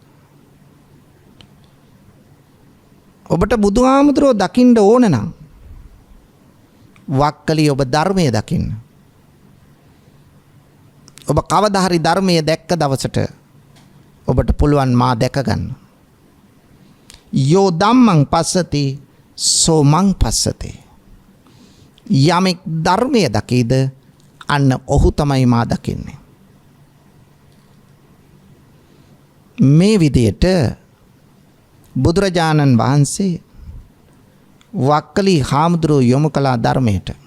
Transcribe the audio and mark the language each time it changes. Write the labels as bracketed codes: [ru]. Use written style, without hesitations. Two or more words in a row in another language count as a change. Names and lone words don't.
[si] ඔබට බුදුහාමුදුරුවෝ දකින්න ඕන නම් වක්කලි ඔබ ධර්මයේ දකින්න. ඔබ කවදා හරි ධර්මයේ දැක්ක දවසට ඔබට පුළුවන් මා දැක ගන්න. [pi] යෝ ධම්මං පස්සති සෝ මං පස්සති. [si] යමෙක් ධර්මයේ දකීද අන්න ඔහු තමයි මා දකින්නේ. මේ විදියට බුදුරජාණන් වහන්සේ වක්කලි හාමුදුරුවෝ යොමු කළා ධර්මයට.